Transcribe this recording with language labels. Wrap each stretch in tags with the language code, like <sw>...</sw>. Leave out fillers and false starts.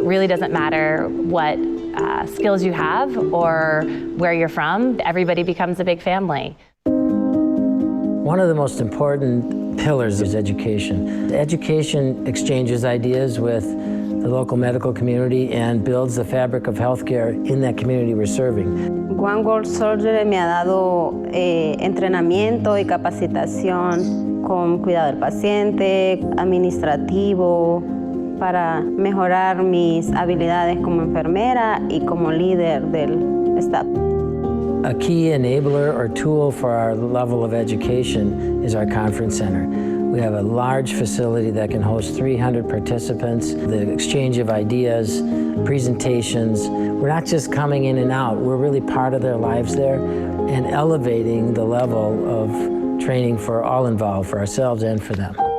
<en>It really doesn't matter what skills you have or where you're from, everybody becomes a big family. One of the most important pillars is education. Education exchanges ideas with the local medical community and builds the fabric of healthcare in that community we're serving.</en> <es>One World Surgery me ha dado entrenamiento y capacitación con cuidado del paciente, administrativo, para mejorar mis habilidades como enfermera y como líder del staff.</es> <en>A key enabler or tool for our level of education is our conference center. We have a large facility that can host 300 participants, the exchange of ideas, presentations. We're not just coming in and out, we're really part of their lives there and elevating the level of training for all involved, for ourselves and for them.</en>